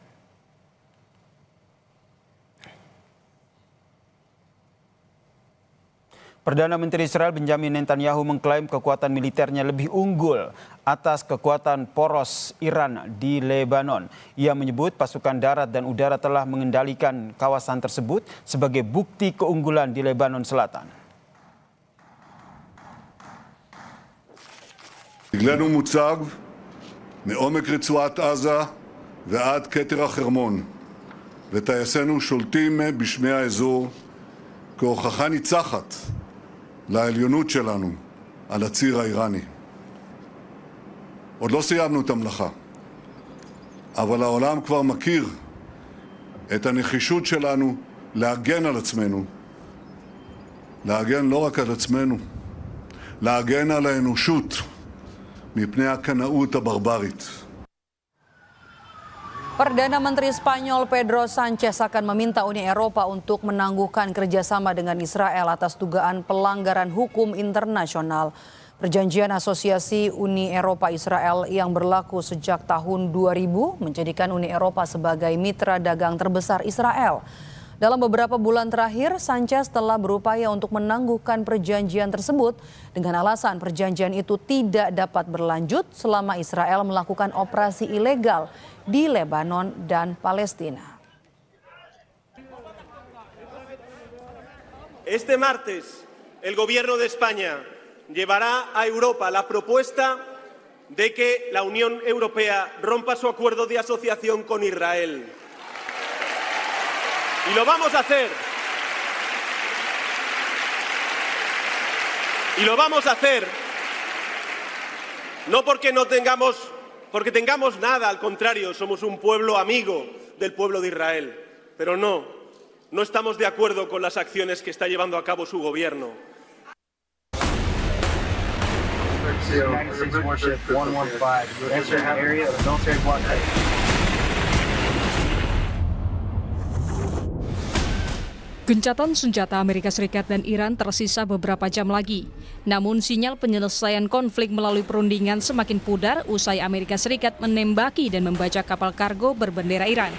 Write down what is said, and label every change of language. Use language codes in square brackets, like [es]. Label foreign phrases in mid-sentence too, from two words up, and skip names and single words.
[id] Perdana Menteri Israel Benjamin Netanyahu mengklaim kekuatan militernya lebih unggul atas kekuatan poros Iran di Lebanon. Ia menyebut pasukan darat dan udara telah mengendalikan kawasan tersebut sebagai bukti keunggulan di Lebanon Selatan. [he] דגלנו מוצב מעומק רצועת עזה ועד כתר החרמון, וטייסינו שולטים בשמי האזור כהוכחה ניצחת לעליונות שלנו על הציר האיראני. עוד לא סיימנו את המלאכה, אבל העולם כבר מכיר את הנחישות שלנו להגן על עצמנו, להגן לא רק על עצמנו, להגן על האנושות מפני הקנאות הברברית. [id] Perdana Menteri Spanyol Pedro Sanchez akan meminta Uni Eropa untuk menangguhkan kerjasama dengan Israel atas dugaan pelanggaran hukum internasional. Perjanjian asosiasi Uni Eropa Israel yang berlaku sejak tahun 2000 menjadikan Uni Eropa sebagai mitra dagang terbesar Israel. Dalam beberapa bulan terakhir, Sanchez telah berupaya untuk menangguhkan perjanjian tersebut dengan alasan perjanjian itu tidak dapat berlanjut selama Israel melakukan operasi ilegal di Lebanon dan Palestina. [es] Este martes, el gobierno de España llevará a Europa la propuesta de que la Unión Europea rompa su acuerdo de asociación con Israel. Y lo vamos a hacer. Y lo vamos a hacer no porque tengamos nada, al contrario, somos un pueblo amigo del pueblo de Israel. Pero no estamos de acuerdo con las acciones que está llevando a cabo su gobierno. [en] 96 warship 115 entering the area of the military blockade. [id] Gencatan senjata Amerika Serikat dan Iran tersisa beberapa jam lagi. Namun sinyal penyelesaian konflik melalui perundingan semakin pudar usai Amerika Serikat menembaki dan membajak kapal kargo berbendera Iran.